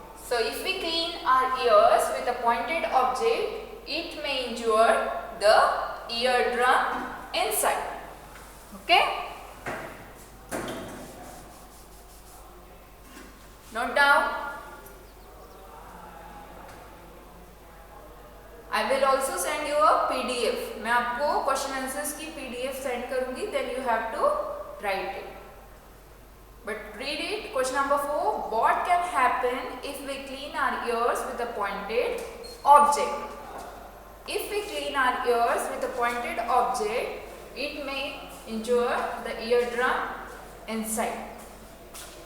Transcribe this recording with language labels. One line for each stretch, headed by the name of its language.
English: So if we clean our ears with a pointed object, it may injure the eardrum inside. Okay, note down. I will also send you a PDF.
Hindi: मैं आपको question answers की PDF send करूंगी.
English: Then you have to write it. But read it. Question number 4. What can happen if we clean our ears with a pointed object? If we clean our ears with a pointed object, it may injure the eardrum inside.